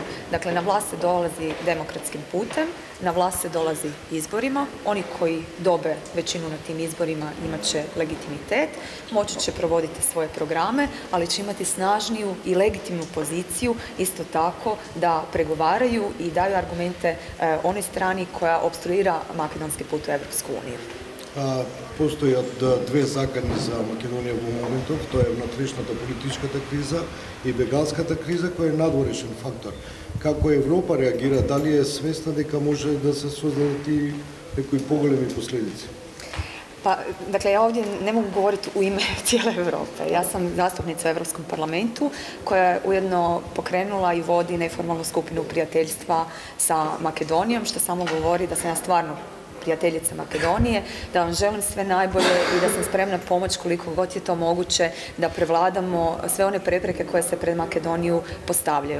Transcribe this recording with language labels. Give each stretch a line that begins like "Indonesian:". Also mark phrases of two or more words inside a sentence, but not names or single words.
Croatian: Dakle, na vlast se dolazi demokratskim putem, na vlast se dolazi izborima, oni koji dobe većinu na tim izborima imat će legitimitet, moći će provoditi svoje programe, ali će imati snažniju i legitimnu poziciju isto tako da pregovaraju i daju argumente onoj strani koja opstruira makedonski put u Europsku uniju.
Macedonian: Постојат две закани за Македонија во моментов, тоа е внатрешната политичката криза и бегалската криза која е надворешен фактор. Како Европа реагира, дали е свесна дека може да се создадат и некои поголеми последици?
Croatian: Pa, dakle, ja ovdje ne mogu govoriti u ime cijele Europe. Ja sam zastupnica u Europskom parlamentu koja je ujedno pokrenula i vodi neformalnu skupinu prijateljstva sa Makedonijom, što samo govori da sam ja stvarno prijateljica Makedonije, da vam želim sve najbolje i da sam spremna pomoći koliko god je to moguće da prevladamo sve one prepreke koje se pred Makedoniju postavljaju.